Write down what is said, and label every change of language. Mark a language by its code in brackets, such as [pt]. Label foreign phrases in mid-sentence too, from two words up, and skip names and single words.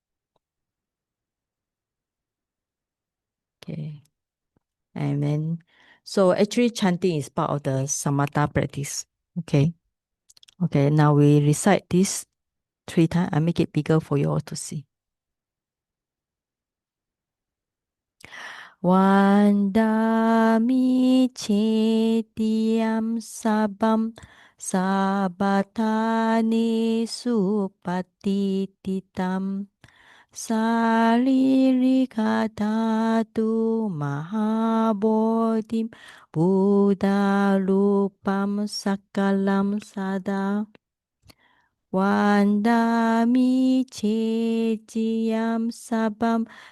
[en] Okay. And then, so actually chanting is part of the samatha practice. Okay. Okay, now we recite this 3 times. I make it bigger for you all to see. [pi] Vandami chetiyam sabam sabatani supatititam Saririka dhatu mahabodhim Buddha rupam sakalam sada Vandami cejiyam sabam